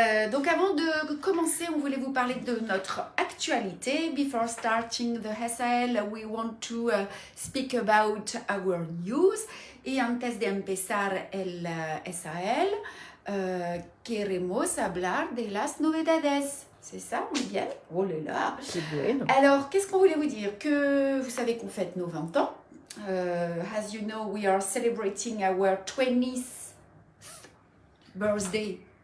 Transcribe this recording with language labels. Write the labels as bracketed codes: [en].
[fr] Donc avant de commencer, on voulait vous parler de notre actualité. [en] Before starting the SAL, we want to speak about our news. [es] Y antes de empezar el SAL, queremos hablar de las novedades. [fr] C'est ça, [es] muy bien. [fr] Oh là là. C'est bon. Alors, qu'est-ce qu'on voulait vous dire? Que vous savez qu'on fête nos 20 ans. [en] As you know, we are celebrating our 20th birthday.